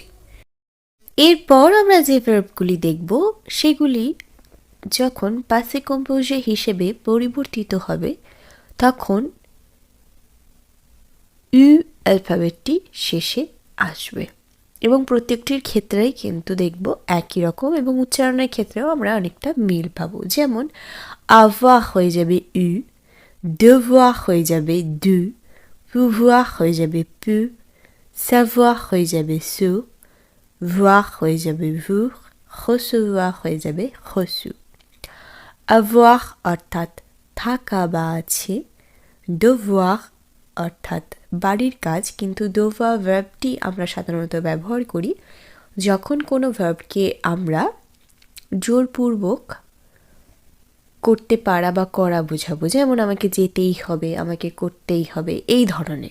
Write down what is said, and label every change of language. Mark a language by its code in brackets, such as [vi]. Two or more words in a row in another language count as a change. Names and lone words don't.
[bn] এরপর আমরা যে ভার্বগুলি দেখব সেগুলি যখন পাসে কম্পোজে হিসেবে পরিবর্তিত হবে তখন ইউ অ্যালফাবেটটি শেষে আসবে এবং প্রত্যেকটির ক্ষেত্রেই কিন্তু দেখব একই রকম এবং উচ্চারণের ক্ষেত্রেও আমরা অনেকটা মিল পাবো। যেমন avoir হয়ে যাবে ইউ, devoir হয়ে যাবে du, pouvoir হয়ে যাবে pu, savoir হয়ে যাবে su, voir হয়ে যাবে voir, recevoir হয়ে যাবে reçu। avoir অর্থাৎ থাকা বা আছে, devoir অর্থাৎ বাড়ির কাজ, কিন্তু devoir ভার্বটি আমরা সাধারণত ব্যবহার করি যখন কোনো ভার্বকে আমরা জোরপূর্বক করতে পারা বা করা বোঝাবো, যেমন আমাকে যেতেই হবে, আমাকে করতেই হবে, এই ধরনের।